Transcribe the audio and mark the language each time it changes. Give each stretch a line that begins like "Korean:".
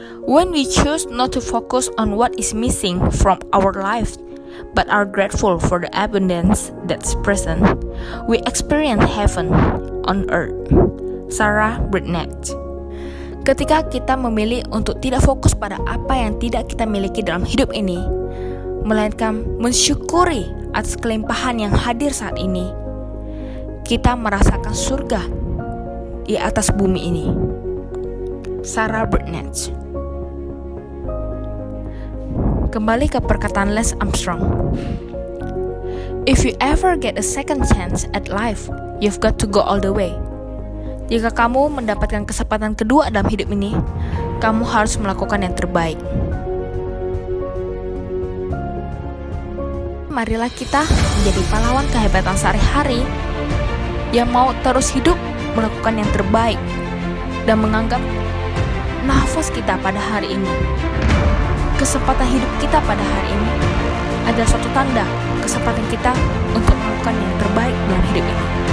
English: When we choose not to focus on what is missing from our life, but are grateful for the abundance that's present, we experience heaven on earth. Sarah Burnett.
Indonesian: Ketika kita memilih untuk tidak fokus pada apa yang tidak kita miliki dalam hidup ini, melainkan mensyukuri atas kelimpahan yang hadir saat ini, kita merasakan surga di atas bumi ini. Sarah Burnett. Kembali ke perkataan Lance Armstrong.
English: If you ever get a second chance at life, you've got to go all the way.
Indonesian: Jika kamu mendapatkan kesempatan kedua dalam hidup ini, kamu harus melakukan yang terbaik. Marilah kita menjadi pahlawan kehebatan sehari-hari yang mau terus hidup melakukan yang terbaik dan menganggap nafas kita pada hari ini, kesempatan hidup kita pada hari ini adalah suatu tanda kesempatan kita untuk melakukan yang terbaik dalam hidup ini.